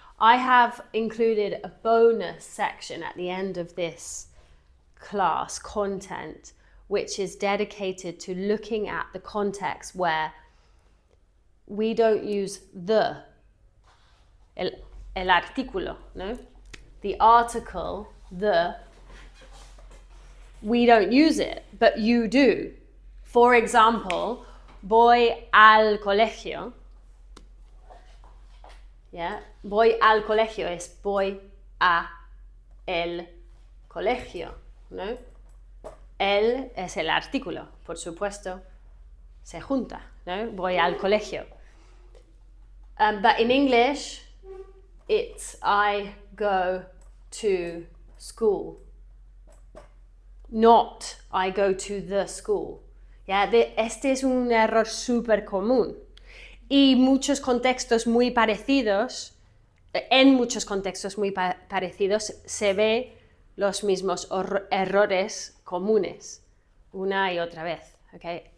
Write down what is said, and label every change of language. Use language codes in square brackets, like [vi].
[en] I have included a bonus section at the end of this class content, which is dedicated to looking at the context where we don't use [es] el artículo, no? [en] The article, we don't use it, but you do. For example, [es] voy al colegio. Yeah, voy al colegio es voy a el colegio, ¿no? El es el artículo, por supuesto, se junta, ¿no? Voy al colegio. [en] But in English, it's I go to school, not I go to the school. [es] Yeah, este es un error súper común. Y muchos contextos muy parecidos, en muchos contextos muy parecidos, se ve los mismos errores comunes una y otra vez, ¿okay?